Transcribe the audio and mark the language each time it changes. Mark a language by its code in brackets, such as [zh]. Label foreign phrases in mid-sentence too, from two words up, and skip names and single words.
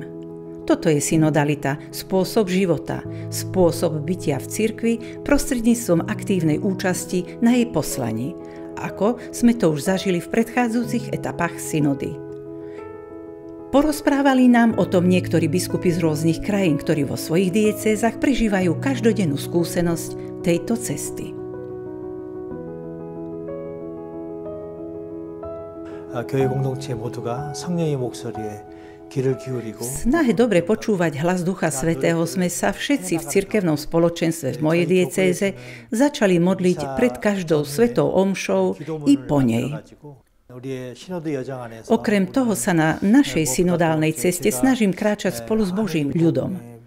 [sk] Toto je synodalita, spôsob života, spôsob bytia v cirkvi prostredníctvom aktívnej účasti na jej poslaní, ako sme to už zažili v predchádzajúcich etapách synody. Porozprávali nám o tom niektorí biskupy z rôznych krajín, ktorí vo svojich diecézach prežívajú každodennú skúsenosť tejto cesty. [ko] 교회 공동체 모두가 성령의 목소리에 귀를 기울이고 [sk] v snahe dobre počúvať hlas Ducha Svätého sme sa všetci v cirkevnom spoločenstve v mojej diecéze začali modliť pred každou svetou omšou i po nej. Okrem toho sa na našej synodálnej ceste snažím kráčať spolu s Božím ľudom.